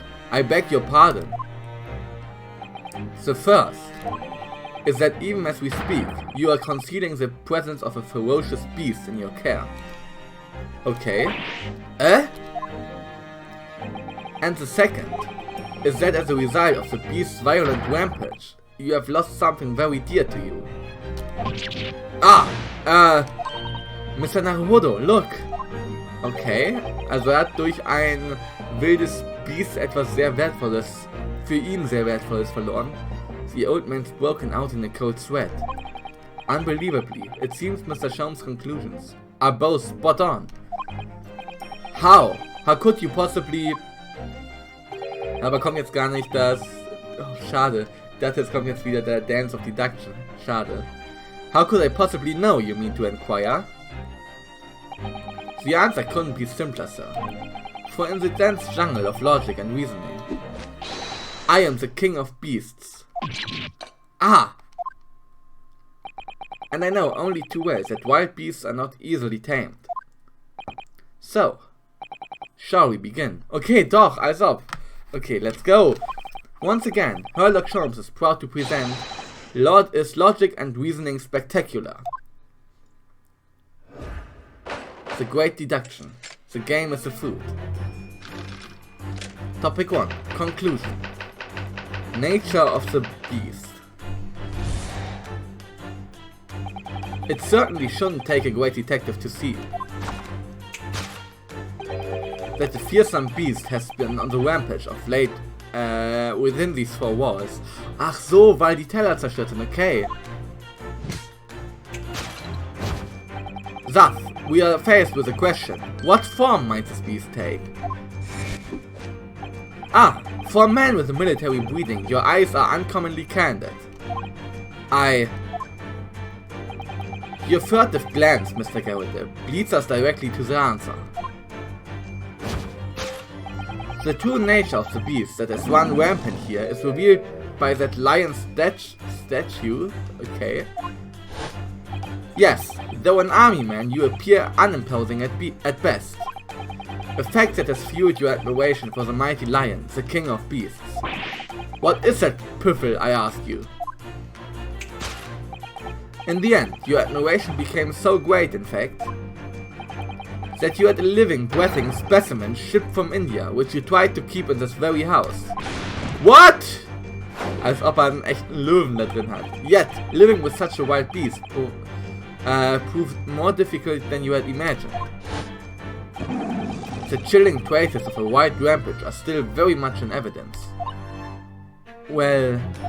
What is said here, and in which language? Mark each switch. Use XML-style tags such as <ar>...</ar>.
<en>I beg your pardon. The first is that even as we speak, you are concealing the presence of a ferocious beast in your care. Okay. And the second is that as a result of the beast's violent rampage, you have lost something very dear to you. Mr. Naruhodo, look!</en> <de>Okay, also er hat durch ein wildes Biest etwas sehr Wertvolles, für ihn sehr Wertvolles verloren.</de> <en>The old man's broken out in a cold sweat. Unbelievably, it seems Mr. Sholmes' conclusions are both spot on. How? How could you possibly...</en> <de>Aber kommt jetzt gar nicht das... Oh, schade. Ich dachte, jetzt kommt jetzt wieder der Dance of Deduction. Schade.</de> <en>How could I possibly know, you mean to inquire? The answer couldn't be simpler, sir. For in the dense jungle of logic and reasoning, I am the king of beasts. Ah! And I know only too well that wild beasts are not easily tamed. So, shall we begin? Okay,</en> <de>doch, als ob.</de> <en>Okay, let's go. Once again, Herlock Sholmes is proud to present is logic and reasoning spectacular. The great deduction. The game is the food. Topic 1. Conclusion. Nature of the beast. It certainly shouldn't take a great detective to see that the fearsome beast has been on the rampage of late within these four walls.</en> <de>Ach so, weil die Teller zerstört sind, okay.</de> <en>Thus, we are faced with a question. What form might this beast take? Ah, for a man with a military breeding, your eyes are uncommonly candid. Your furtive glance, Mr. Garrideb, leads us directly to the answer. The true nature of the beast that has run rampant here is revealed by that lion's statue. Okay. Yes, though an army man, you appear unimposing at best. A fact that has fueled your admiration for the mighty lion, the king of beasts. What is that piffle, I ask you? In the end, your admiration became so great, in fact, that you had a living, breathing specimen shipped from India, which you tried to keep in this very house. What?</en> <de>Als ob er einen echten Löwen da drin hat.</de> <en>Yet, living with such a wild beast proved more difficult than you had imagined. The chilling traces of a wild rampage are still very much in evidence. Well...</en>